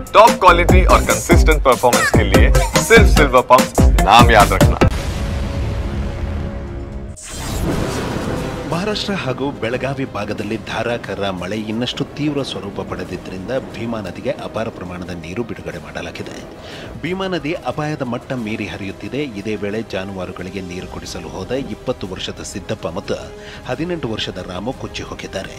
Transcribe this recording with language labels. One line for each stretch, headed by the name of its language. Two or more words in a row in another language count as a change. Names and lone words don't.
English: top quality
Hindi: और
English: consistent performance
Hindi: के लिए सिर्फ सिल्वर पंप नाम याद रखना।
Kannada: ಮಹಾರಾಷ್ಟ್ರ ಹಾಗೂ ಬೆಳಗಾವಿ ಭಾಗದಲ್ಲಿ ಧಾರಾಕಾರ ಮಳೆ ಇನ್ನಷ್ಟು ತೀವ್ರ ಸ್ವರೂಪ ಪಡೆದಿದ್ದರಿಂದ ಭೀಮಾ ನದಿಗೆ ಅಪಾರ ಪ್ರಮಾಣದ ನೀರು ಬಿಡುಗಡೆ ಮಾಡಲಾಗಿದೆ. ಭೀಮಾ ನದಿ ಅಪಾಯದ ಮಟ್ಟ ಮೀರಿ ಹರಿಯುತ್ತಿದೆ. ಇದೇ ವೇಳೆ ಜಾನುವಾರುಗಳಿಗೆ ನೀರು ಕುಡಿಸಲು ಹೋದ 20 ವರ್ಷದ ಸಿದ್ದಪ್ಪ ಮತ್ತು 18 ವರ್ಷದ ರಾಮು ಕೊಚ್ಚಿ ಹೋಗಿದ್ದಾರೆ.